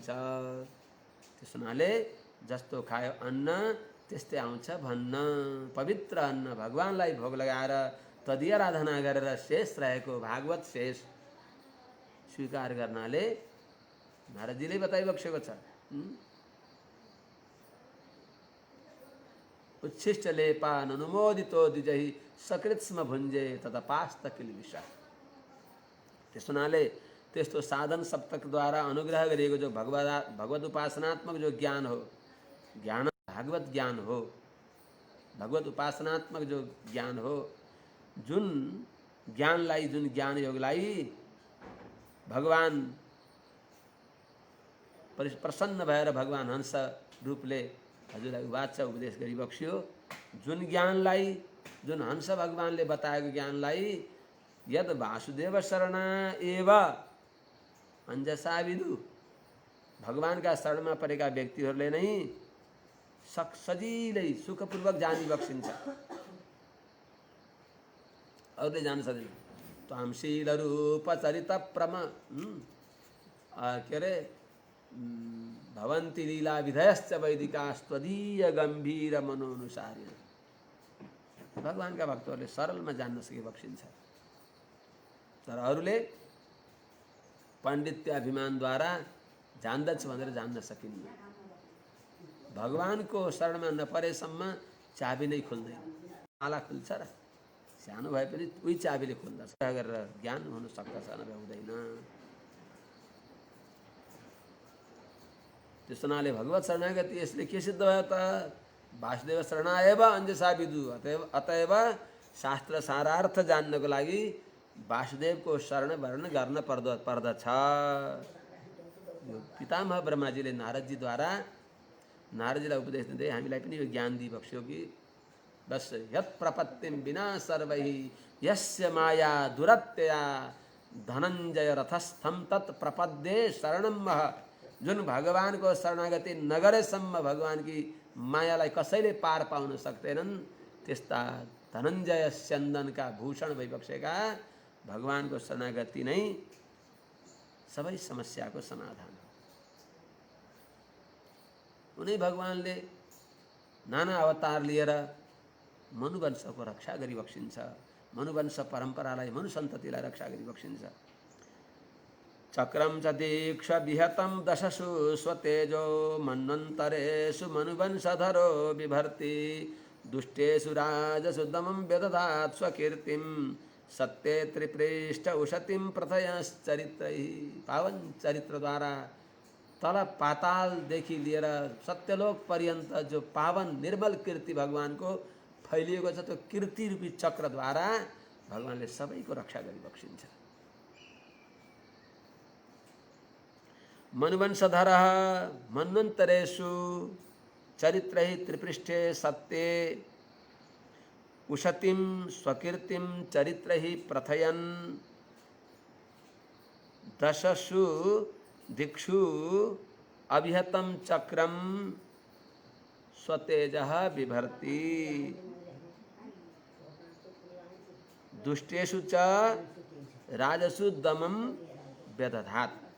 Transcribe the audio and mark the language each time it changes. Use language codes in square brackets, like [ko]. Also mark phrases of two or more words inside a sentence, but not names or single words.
[ne] त्यसैले जस्तो खायो अन्न त्यस्तै आउँछ भन्न। पवित्र अन्न भगवानलाई भोग लगाएर तदी आराधना गरेर शेष रहेको भागवत शेष स्वीकार गर्नाले नारदजीले बताइबक्सेको छ। [sa] उच्छिष्ट लेपा अनुमोदितो द्विजहि सकृत्स्म भुञ्जे तदपास्त किलबिषा। [ne] त्यसनाले त्यस्तो साधन सप्तकद्वारा अनुग्रह गरिएको जो भगवत उपासनात्मक जो ज्ञान हो, ज्ञान भागवत ज्ञान हो, भगवत उपासनात्मक जो ज्ञान हो, जुन ज्ञानलाई, जुन ज्ञान योगलाई भगवान प्रसन्न भएर भगवान हंस रूपले हजुरलाई उवाच उपदेश गरिबक्स्यो। जुन ज्ञानलाई, जुन हंस भगवानले बताएको ज्ञानलाई [sa] यद वासुदेव शरण एव अंजसा विदु, [ne] भगवानका शरणमा परेका व्यक्तिहरूले नै सजिलै सुखपूर्वक जानी बक्सिन्छ, अरूले जान सक्दैन। [sa] तामशील रूप चरित के अरे भवन्ति लीला विधयश्च वैदिका स्वदीय गम्भीर मनोनुसारी। [ne] भगवानका भक्तहरूले सरलमा जान्न सके बक्सिन्छ, तर अरूले पाण्डित्य अभिमानद्वारा जान्दछु भनेर जान्न सकिन्न। भगवानको शरणमा नपरेसम्म चाबी नै खुल्दैन। माला खुल्छ र सानो भए पनि उही चाबीले खुल्दछ गरेर ज्ञान हुन सक्दछ, नभए हुँदैन। त्यस हुनाले भगवत शरणागति यसले के सिद्ध भयो त? [sa] वासुदेव शरणाएव अन्यसा विदु। [ne] अतएव शास्त्र सारार्थ जान्नको लागि वासुदेवको शरण वर्ण गर्न पर्दछ। यो पितामह ब्रह्माजीले नारदजीद्वारा नारदजीलाई उपदेश दिँदै हामीलाई पनि यो ज्ञान दिइबक्स्यो कि बस [sa] यत् प्रपत्तिम विना सर्वैः यस्य माया दुरत्यया धनञ्जय रथस्थम तत् प्रपद्ये शरणम मह। [ne] जुन भगवानको शरणागति नगरेसम्म भगवानकी मायालाई कसैले पार पाउन सक्दैनन्, त्यस्ता धनञ्जय स्यन्दनका भूषण भइबक्सेका भगवानको शरणागति नै सबै समस्याको समाधान हो। उनै भगवानले नाना अवतार लिएर मनुवंशको रक्षा गरिबक्सिन्छ, मनुवंश परम्परालाई मनुसन्ततिलाई रक्षा गरिबक्सिन्छ। [sa] चक्रम च दीक्ष विहतम दशसु स्वतेजो मन्वन्तरेषु मनुवंशधरो बिभर्ति दुष्टेषु राजसु दमं व्यदधात् स्वकीर्तिं सत्ये त्रिपृष्ठ उशतिं प्रथयश्चरित्रैः। [ne] पावन चरित्र द्वारा तल पातालदेखि लिएर सत्यलोक पर्यन्त जो पावन निर्मल कीर्ति भगवानको फैलिएको छ, त्यो कीर्ति रूपी चक्रद्वारा भगवानले सबैको रक्षा गरिबक्सिन्छ। [sa] मनुवंशधरः मन्वन्तरेषु चरित्रैः त्रिपृष्ठे सत्ये उशतिं स्वकीर्तिं चरित्रैः प्रथयन् दशसु दिक्षु अभिहतं चक्रं स्वतेजः बिभर्ति दुष्टेषु च राजसु दमं व्यदधात्।